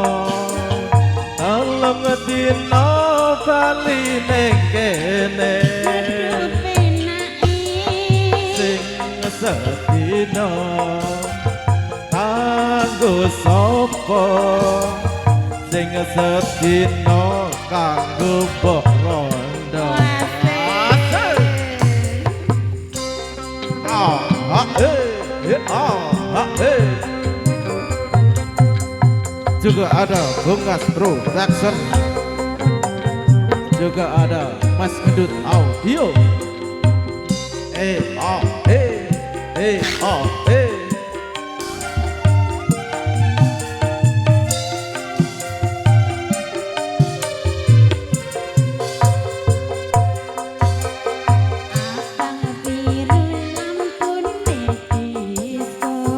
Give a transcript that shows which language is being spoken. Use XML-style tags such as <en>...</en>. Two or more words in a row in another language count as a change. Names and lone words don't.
<jv>Dalem dina bali ning kene. penai Sing sedina kanggo sapa sing sedina kanggo mbok rondo.</jv> <id>Juga ada Bungas Production, juga ada Mas Gendut Audio. Oh, oh,</id> <jv>abang biru lampune disco.</jv>